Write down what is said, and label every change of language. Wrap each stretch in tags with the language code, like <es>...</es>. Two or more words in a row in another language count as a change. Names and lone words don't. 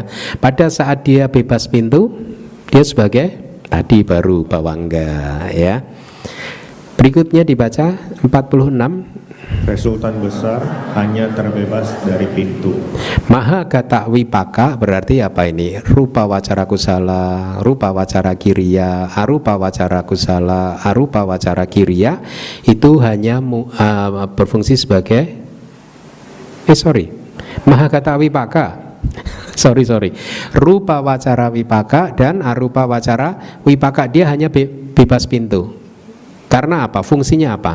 <id>Pada saat dia bebas pintu, dia sebagai tadi baru Bawangga ya. Berikutnya dibaca 46. Resultan besar hanya terbebas dari pintu.</id> <pi>Mahagata wipaka</pi> <id>berarti apa ini?</id> <pi>Rupa wacara kusala, rupa wacara kiriya, arupa wacara kusala, arupa wacara kiriya</pi> <id>itu hanya berfungsi sebagai</id> <pi>Mahagata wipaka. sorry. Rupa wacara wipaka</pi> <id>dan</id> <pi>arupa wacara wipaka</pi> <id>dia hanya bebas pintu. Karena apa? Fungsinya apa?</id>